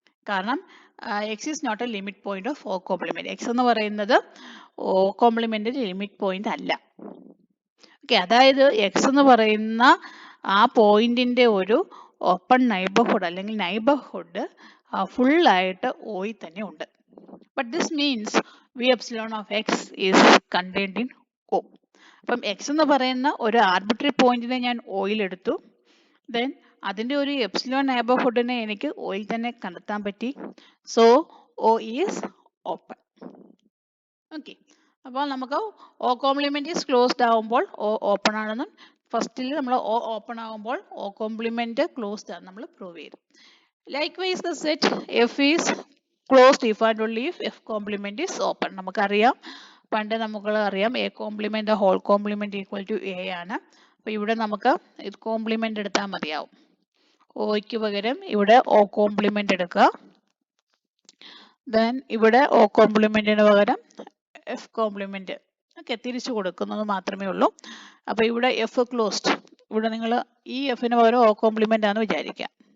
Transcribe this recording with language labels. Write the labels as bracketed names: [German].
[English] കാരണം X is not a limit point of O complement. [Malayalam] X എന്ന് പറയുന്നത് O കോംപ്ലിമെന്റിന്റെ limit point അല്ല. Okay, അതായത് എക്സ് എന്ന് പറയുന്ന ആ പോയിന്റിന്റെ ഒരു ഓപ്പൺ നൈബർഹുഡ് അല്ലെങ്കിൽ നൈബർഹുഡ് ഫുൾ ആയിട്ട് ഓയിൽ തന്നെ ഉണ്ട്. [English] But this means V epsilon of x is contained in O. [Malayalam] അപ്പം x എന്ന് പറയുന്ന ഒരു ആർബിട്രറി പോയിന്റിനെ ഞാൻ ഓയിൽ എടുത്തു, ദെൻ അതിന്റെ ഒരു എപ്സിലോൺ നൈബർഹുഡിനെ എനിക്ക് ഓയിൽ തന്നെ കണ്ടെത്താൻ പറ്റി. [English] So O is open. [Malayalam] Okay, അപ്പോൾ നമുക്ക് O കോംപ്ലിമെന്റ് ഈസ് ക്ലോസ്ഡ് ആവുമ്പോൾ O ഓപ്പൺ ആണെന്നും ഫസ്റ്റിൽ നമ്മൾ O ഓപ്പൺ ആവുമ്പോൾ O കോംപ്ലിമെന്റ് ക്ലോസ്ഡ് ആണ് നമ്മൾ പ്രൂവ് ചെയ്തു. [English] Likewise the set F is closed if and only if F complement is open. [Malayalam] നമുക്കറിയാം, പണ്ട് നമുക്കറിയാം [English] A complement the whole complement equal to A [Malayalam] ആണ്. അപ്പോൾ ഇവിടെ നമുക്ക് ഇത് കോംപ്ലിമെന്റ് എടുത്താൽ മതിയാവും. ഓയ്ക്ക് പകരം ഇവിടെ O കോംപ്ലിമെന്റ് എടുക്കുക, ദെൻ ഇവിടെ O കോംപ്ലിമെന്റിന് പകരം F കോംപ്ലിമെന്റ് ഒക്കെ തിരിച്ചു കൊടുക്കുന്നത് മാത്രമേ ഉള്ളൂ. അപ്പോൾ ഇവിടെ F ക്ലോസ്ഡ്, ഇവിടെ നിങ്ങൾ ഈ Fന് പകരം O കോംപ്ലിമെന്റ് ആണെന്ന് വിചാരിക്കാം.